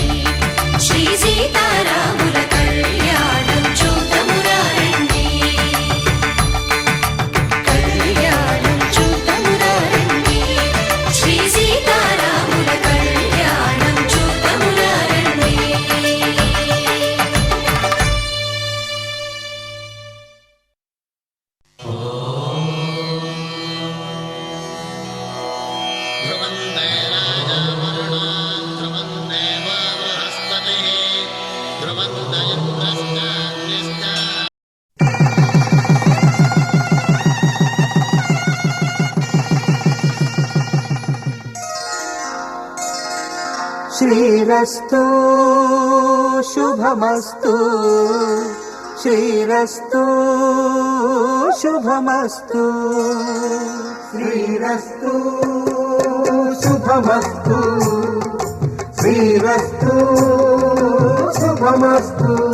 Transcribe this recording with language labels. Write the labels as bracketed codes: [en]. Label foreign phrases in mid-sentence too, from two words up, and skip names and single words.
[te] శ్రీ సీతారాముల కళ్యాణం చూద్దామురారండి. కళ్యాణం చూతమురారండి శ్రీ సీతారాముల కళ్యాణం చూద్దామురారండి. [sa] ध्रुवन्ते राजामरुणा ध्रुवन्ते बृहस्पतिः ध्रुवन्त इन्द्रश्चाग्निश्च శ్రీరస్తు శుభమస్తు శ్రీరస్తు శుభమస్తు శ్రీరస్తు శుభమస్తు శ్రీరస్తు శుభమస్తు